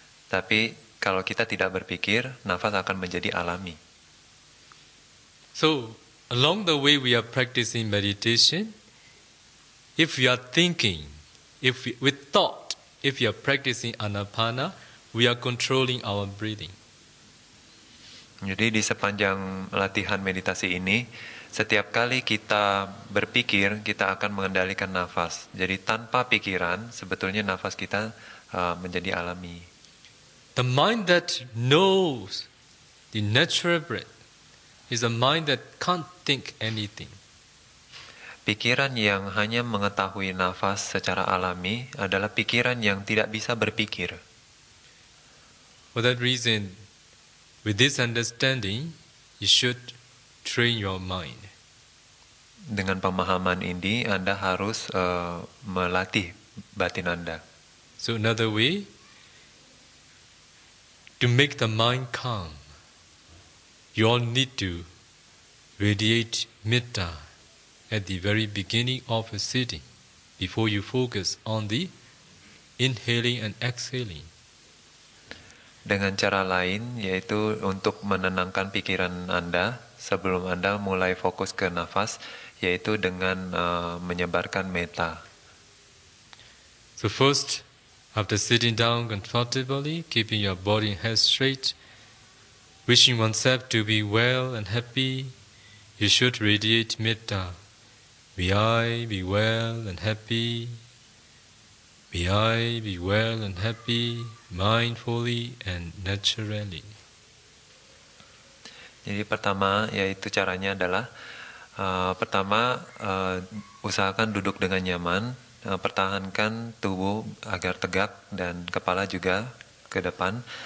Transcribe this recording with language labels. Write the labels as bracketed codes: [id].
[id] Tapi kalau kita tidak berpikir, nafas akan menjadi alami. [en] So, along the way we are practicing meditation, if we are thinking, with thought, if we are practicing anapana, we are controlling our breathing. [id] Jadi di sepanjang latihan meditasi ini, setiap kali kita berpikir, kita akan mengendalikan nafas. Jadi tanpa pikiran, sebetulnya nafas kita menjadi alami. [en] The mind that knows the natural breath is a mind that can't think anything. [id] Pikiran yang hanya mengetahui nafas secara alami adalah pikiran yang tidak bisa berpikir. [en] For that reason, with this understanding, you should train your mind. [id] Dengan pemahaman ini, Anda harus melatih batin Anda. [en] So another way, to make the mind calm, You all need to radiate metta at the very beginning of a sitting before you focus on the inhaling and exhaling. [id] Dengan cara lain, yaitu untuk menenangkan pikiran Anda sebelum Anda mulai fokus ke nafas, yaitu dengan menyebarkan metta. [en] So first, after sitting down comfortably, keeping your body and head straight, wishing oneself to be well and happy, you should radiate metta. May I be well and happy. May I be well and happy, mindfully and naturally. [id] Jadi pertama, yaitu caranya adalah pertama, usahakan duduk dengan nyaman, pertahankan tubuh agar tegak dan kepala juga ke depan.